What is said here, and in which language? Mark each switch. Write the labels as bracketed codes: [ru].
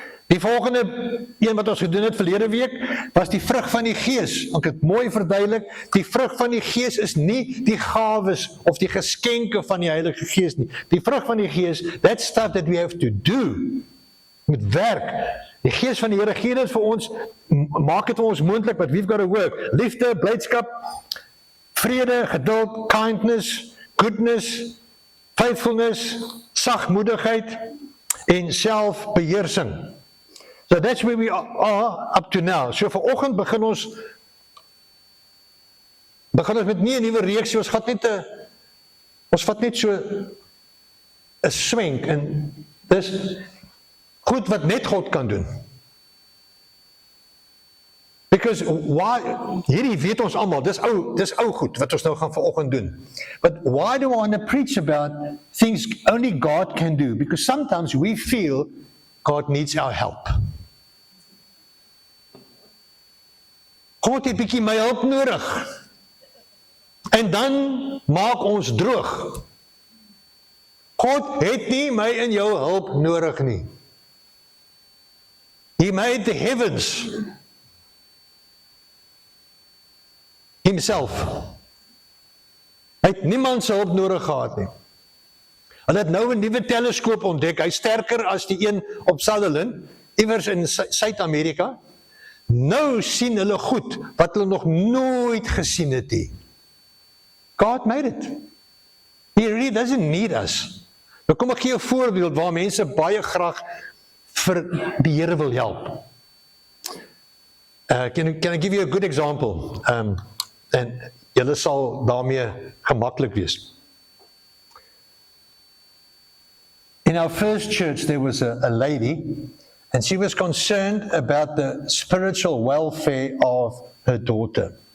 [af] Die volgende een wat ons gedoen het verlede week, was die vrug van die Gees. Ek het mooi verduidelik, die vrug van die Gees is nie die gawes of die geskenke van die Heilige Gees nie. Die vrug van die Gees, [en] that stuff that we have to do, [af] moet werk. Die Gees van die Here gee dit vir ons, maak dit vir ons moontlik, [en] but we've got to work. [af] Liefde, blydskap, vrede, geduld, [en] kindness, goodness, faithfulness, [af] sagmoedigheid en selfbeheersing. [en] So that's where we are up to now. [af] So vanoggend begin ons met nie 'n nuwe reeksie, ons vat net so 'n swenk en dis goed wat net God kan doen. [en] Because [af] hierdie weet ons almal, dis ou goed wat ons nou gaan vanoggend doen. [en] But why do I want to preach about things only God can do? Because sometimes we feel God needs our help. [af] God het bietjie my hulp nodig. En dan maak ons droog. God het nie my en jou hulp nodig nie. [en] He made the heavens himself. [af] Hy het niemand se hulp nodig gehad nie. Hulle het nou 'n nuwe teleskoop ontdek, hy's sterker as die een op Sutherland, iewers in Suid-Amerika. Nou sien hulle goed, wat hulle nog nooit gesien het nie. [en] God made it. He really doesn't need us. [af] Nou kom ek gee 'n voorbeeld waar mense baie graag vir die Here wil help. [en] Can I give you a good example? [af] En julle sal daarmee gemaklik wees. [en] In our first church, there was a lady, and she was concerned about the spiritual welfare of her daughter.